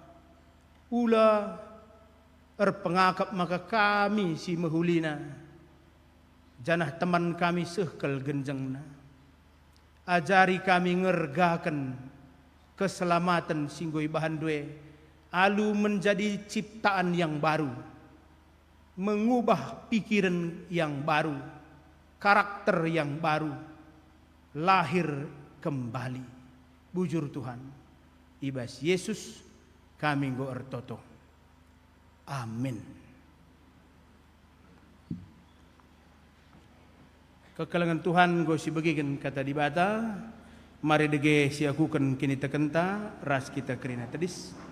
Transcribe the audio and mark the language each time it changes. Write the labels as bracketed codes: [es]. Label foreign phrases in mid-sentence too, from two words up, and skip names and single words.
[btx] Ula erpengakap maka kami si mahulina. Janah teman kami sehkel genjengna. Ajari kami ngergakan keselamatan singgoi bahan due. [id] Alu menjadi ciptaan yang baru. Mengubah pikiran yang baru. Karakter yang baru. Lahir kembali. [btx] Bujur Tuhan. Ibas Yesus kami go ertoto. Amin. Kekalangan Tuhan go si bagikan kata di bata. Mari dege si akukan kini tekenta ras kita kerina tadis.